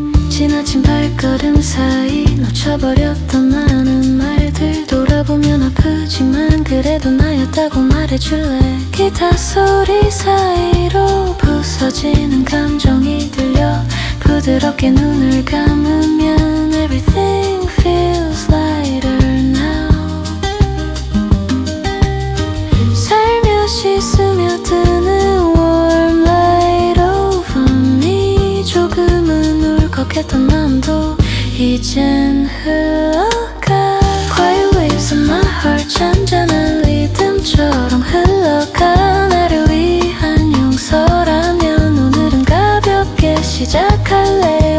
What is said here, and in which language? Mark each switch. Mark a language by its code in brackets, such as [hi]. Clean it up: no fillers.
[ko] 지나친 발걸음 사이 놓쳐버렸던 많은 말들 돌아보면 아프지만 그래도 나였다고 말해줄래. 기타 소리 사이로 부서지는 감정이 들려. 부드럽게 눈을 감으면 [en] everything feels lighter now. [ko] 살며시 스며드는 [en] warm light over me. [ko] 조금은 울컥했던 마음도 이젠 흘러가. [en] Quiet waves of my heart, [ko] 잔잔한 리듬처럼 흘러가. 나를 위한 용서라면 오늘은 가볍게 시작할래.